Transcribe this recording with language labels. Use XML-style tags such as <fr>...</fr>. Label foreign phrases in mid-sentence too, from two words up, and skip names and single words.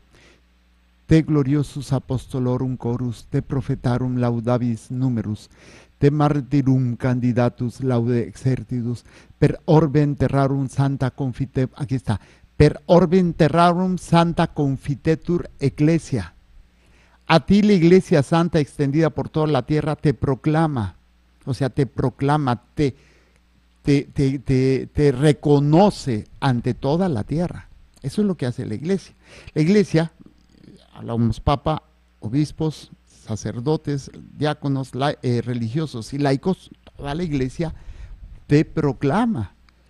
<la>Te gloriosus apostolorum chorus, te prophetarum laudabis numerus, te martyrum candidatus laude exercitus, per orbem terrarum santa confite,</la> <es>aquí está,</es> <la>per orbem terrarum santa confitetur ecclesia.</la> <es>A ti la iglesia santa extendida por toda la tierra te proclama, o sea, te proclama, te reconoce ante toda la tierra. Eso es lo que hace la iglesia. La iglesia, hablamos papa, obispos, sacerdotes, diáconos, religiosos y laicos, toda la iglesia te proclama, ¿sí?</es>